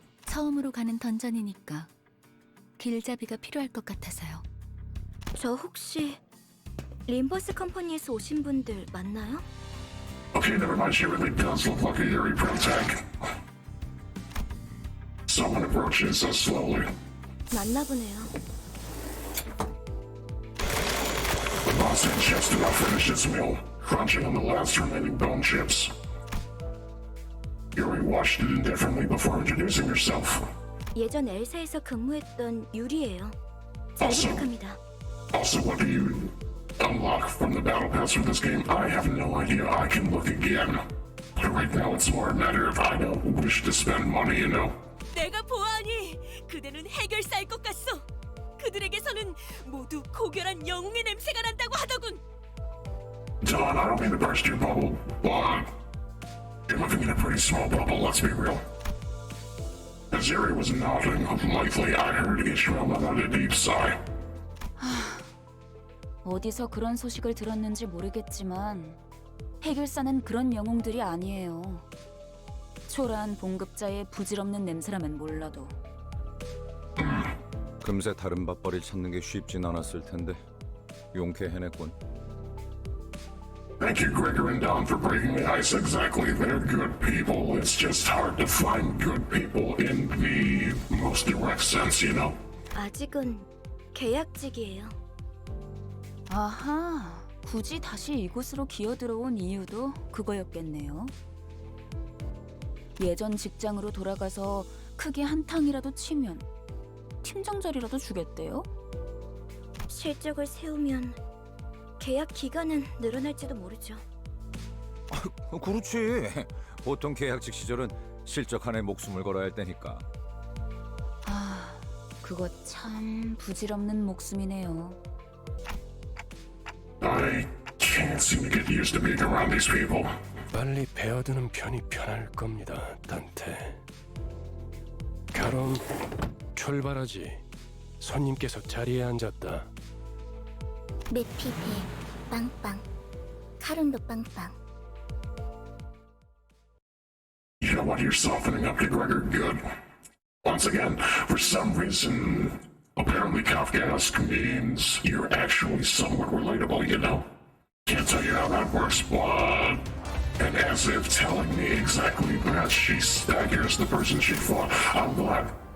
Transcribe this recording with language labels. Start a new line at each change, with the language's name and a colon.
Korean: 처음으로 가는 던전이니까 길잡이가 필요할 것 같아서요. 저 혹시 림버스 컴퍼니에서 오신 분들 맞나요?
English: Okay, never mind, she really does look like a Yuri protag. Someone approaches us slowly.
Korean: 맞나 보네요.
English: The boss had just about finished his meal, crunching on the last remaining bone chips. Yuri watched it indifferently before introducing herself.
Korean: 예전 엘사에서 근무했던 유리예요. 잘 부탁합니다.
English: Also, what do you unlock from the battle pass for this game? I have no idea. I can look again. But right now it's more a matter of I don't wish to spend money, you know?
Korean: 내가 보아하니 그대는 해결사일 것 같소. 그들에게서는 모두 고결한 영웅의 냄새가 난다고 하더군.
English: Don, I don't mean to burst your bubble, but you're living in a pretty small bubble, let's be real. As Yuri was nodding lightly, I heard Ishmael let out a deep sigh.
Korean: 어디서 그런 소식을 들었는지 모르겠지만 해결사는 그런 영웅들이 아니에요. 초라한 봉급자의 부질없는 냄새라면 몰라도 금세 다른 밥벌이 찾는 게 쉽진 않았을 텐데 용케 해냈군.
English: Thank you, Gregor and Don, for breaking the ice. Exactly, they're good people. It's just hard to find good people in the most direct sense, you know?
Korean: 아직은 계약직이에요. 아하, 굳이 다시 이곳으로 기어들어온 이유도 그거였겠네요. 예전 직장으로 돌아가서 크게 한탕이라도 치면 팀장 자리라도 주겠대요? 실적을 세우면 계약 기간은 늘어날지도 모르죠. 그렇지. 보통 계약직 시절은 실적 한에 목숨을 걸어야 할 때니까. 아, 그거 참 부질없는 목숨이네요.
English: I can't seem to get used to being around these people.
Korean: 빨리 베어드는 편이 편할 겁니다, 단테. 가론, 출발하지. 손님께서 자리에 앉았다. 메피 배 빵빵, 카룬도 빵빵.
English: You know what? You're softening up to Gregor good. Once again, for some reason, apparently Kafkaesque means you're actually somewhat relatable, you know? Can't tell you how that works, but... And as if telling me exactly that, she staggers the person she fought. I'm glad.